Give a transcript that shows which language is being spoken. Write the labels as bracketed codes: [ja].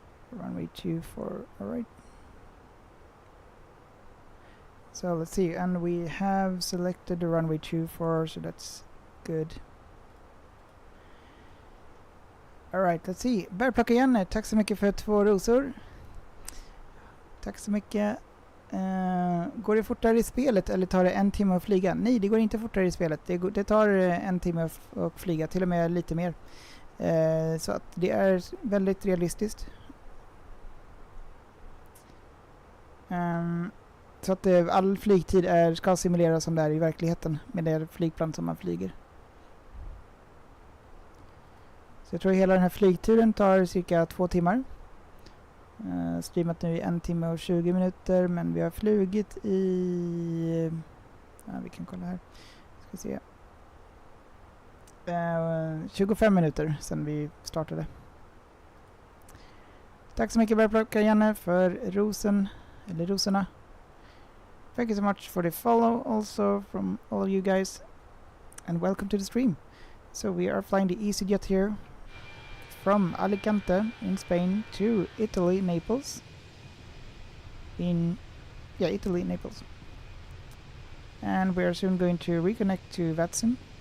[en] Runway 24, alright. So let's see, and we have selected the runway 24, so that's good. Alright, let's see. [sv] Bärplocka Janne, tack så mycket för 2 rosor. Tack så mycket. Går det fortare i spelet eller tar det 1 timme att flyga? Nej, det går inte fortare i spelet. Det tar 1 timme att flyga, till och med lite mer. Så att det är väldigt realistiskt. Så att all flygtid ska simuleras som det är i verkligheten med det flygplan som man flyger. Så jag tror hela den här flygturen tar cirka 2 timmar. Streamat nu i 1 timme och 20 minuter, men vi har flugit i... Ja, vi kan kolla här. Ska se. 25 minuter sedan vi startade. Tack så mycket Bärplocka Janne för rosorna. [en] Thank you so much for the follow also from all of you guys. And welcome to the stream. So we are flying the EasyJet here from Alicante in Spain to Italy, Naples. Italy, Naples. And we are soon going to reconnect to Vatsim.